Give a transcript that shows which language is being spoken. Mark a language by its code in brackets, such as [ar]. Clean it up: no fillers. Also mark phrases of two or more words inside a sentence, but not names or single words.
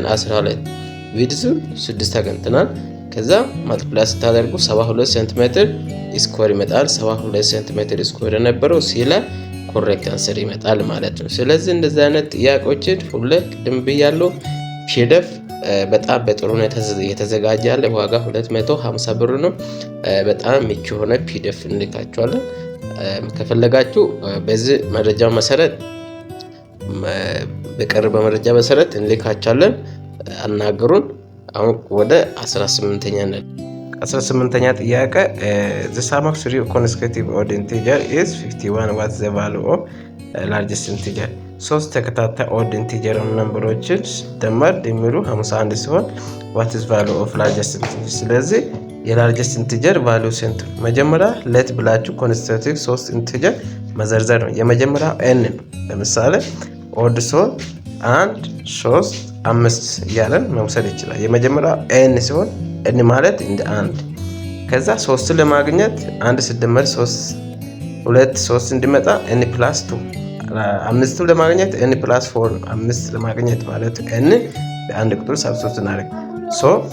[am] 12 ዊድዙን 6 አገኝተናል። ከዛ ማልቲፕላይ ስታደርጉ 72 [en] centimeter square [am] ይመጣል። 72 [en] centimeter square [am] የነበረው ሲላ [en] correct answer [am] ይመጣል ማለት ነው። ስለዚህ እንደዚህ አይነት ጥያቄዎችን ሁሌ ቅድም ብያለሁ። ፒዲኤፍ በጣም በጥሩ ሁኔታ የተዘጋጀ ያለ ዋጋ 250 ብር ነው። በጣም ምቹ የሆነ ፒዲኤፍ እንልካችኋለን። ከፈለጋችሁ በዚህ መረጃ መሰረት በቀረበ መረጃ መሰረት እንልካችኋለን። አናግሩን። አሁን ወደ 18ኛ ነን። 18ኛ ጥያቄ [en] the sum of three consecutive odd integer is 51 what is the value of largest integer? [am] ሶስት ተከታታይ [en] odd integer [am] ነምበሮችን ሲደመር ድምሩ 51 ሲሆን [en] what is value of largest integer? [am] ስለዚህ [en] largest integer value [am] ስንት ነው? መጀመሪያ ሌት ብላችሁ [en] consecutive 3 integer [am] መዘርዘር ነው። የመጀመሪያው n ነው። ለምሳሌ ኦድ ሲሆን 1 3 5 እያለን መውሰድ ይችላል። የመጀመሪያው n ሲሆን n ማለት እንደ 1 ከዛ 3 ለማግኘት 1 ሲደመር 3 2 3 እንዲመጣ n + 2 5 ለማግኘት n + 4 5 ለማግኘት ማለት n በአንድ ቁጥር ሰብስቲቱት እናደርግ ሶ